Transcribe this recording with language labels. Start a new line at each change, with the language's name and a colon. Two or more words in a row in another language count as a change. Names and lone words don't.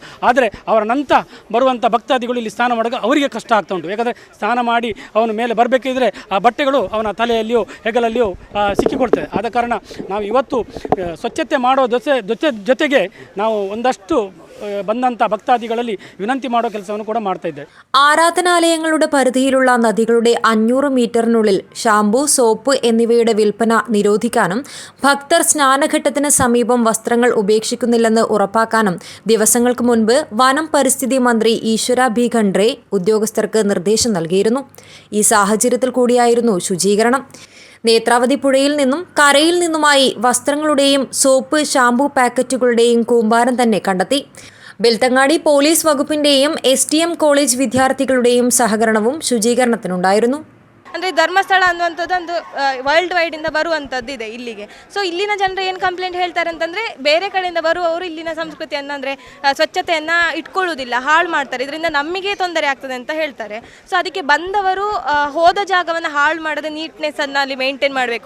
Kannada: ಆದರೆ ಅವರ ನಂತರ ಬರುವಂಥ ಭಕ್ತಾದಿಗಳು ಇಲ್ಲಿ ಸ್ನಾನ ಮಾಡುವಾಗ ಅವರಿಗೆ ಕಷ್ಟ ಆಗ್ತಾ ಉಂಟು. ಯಾಕಂದರೆ ಸ್ನಾನ ಮಾಡಿ ಅವನ ಮೇಲೆ ಬರಬೇಕಿದ್ರೆ ಆ ಬಟ್ಟೆಗಳು ಅವನ ತಲೆಯಲ್ಲಿಯೋ ಹೆಗಲಲ್ಲಿಯೋ ಸಿಕ್ಕಿಕೊಡ್ತದೆ. ಆದ ಕಾರಣ ನಾವು ಇವತ್ತು ಸ್ವಚ್ಛತೆ ಮಾಡೋ ಜೊತೆಗೆ ನಾವು ಒಂದಷ್ಟು ಬಂದಂಥ ಭಕ್ತಾದಿಗಳಲ್ಲಿ ವಿನಂತಿ ಮಾಡೋ ಕೆಲಸವನ್ನು ಕೂಡ ಮಾಡ್ತಾ ಇದ್ದೇವೆ.
Malayalam: ആരാധനാലയങ്ങളുടെ പരിധിയിലുള്ള നദികളുടെ 500 മീറ്ററിനുള്ളിൽ ഷാംപൂ, സോപ്പ് എന്നിവയുടെ വിൽപ്പന നിരോധിക്കാനും ഭക്തർ സ്നാനഘട്ടത്തിന് സമീപം വസ്ത്രങ്ങൾ ഉപേക്ഷിക്കുന്നില്ലെന്ന് ഉറപ്പാക്കാനും ദിവസങ്ങൾക്ക് മുൻപ് വനം പരിസ്ഥിതി മന്ത്രി ഈശ്വര ബി ഖണ്ഡ്രെ ഉദ്യോഗസ്ഥർക്ക് നിർദ്ദേശം നൽകിയിരുന്നു. ഈ സാഹചര്യത്തിൽ കൂടിയായിരുന്നു ശുചീകരണം. നേത്രാവതി പുഴയിൽ നിന്നും കരയിൽ നിന്നുമായി വസ്ത്രങ്ങളുടെയും സോപ്പ്, ഷാംപൂ പാക്കറ്റുകളുടെയും കൂമ്പാരം തന്നെ കണ്ടെത്തി. ബെൽത്തങ്ങാടി പോലീസ് വകുപ്പിന്റെയും STM കോളേജ് വിദ്യാർത്ഥികളുടെയും സഹകരണവും ശുചീകരണത്തിനുണ്ടായിരുന്നു.
Kannada: ಅಂದರೆ ಧರ್ಮಸ್ಥಳ ಅನ್ನುವಂಥದ್ದು ಒಂದು
English: world wide
Kannada: ಇಂದ ಬರುವಂಥದ್ದು ಇದೆ ಇಲ್ಲಿಗೆ. ಸೊ ಇಲ್ಲಿನ ಜನರು ಏನು ಕಂಪ್ಲೇಂಟ್ ಹೇಳ್ತಾರೆ ಅಂತಂದರೆ, ಬೇರೆ ಕಡೆಯಿಂದ ಬರುವವರು ಇಲ್ಲಿನ ಸಂಸ್ಕೃತಿಯನ್ನು, ಅಂದರೆ ಸ್ವಚ್ಛತೆಯನ್ನು ಇಟ್ಕೊಳ್ಳೋದಿಲ್ಲ, ಹಾಳು ಮಾಡ್ತಾರೆ, ಇದರಿಂದ ನಮಗೆ ತೊಂದರೆ ಆಗ್ತದೆ ಅಂತ ಹೇಳ್ತಾರೆ. ಸೊ ಅದಕ್ಕೆ ಬಂದವರು ಹೋದ ಜಾಗವನ್ನು ಹಾಳು ಮಾಡದೆ ನೀಟ್ನೆಸ್ಸನ್ನು ಅಲ್ಲಿ ಮೇಂಟೈನ್ ಮಾಡಬೇಕು.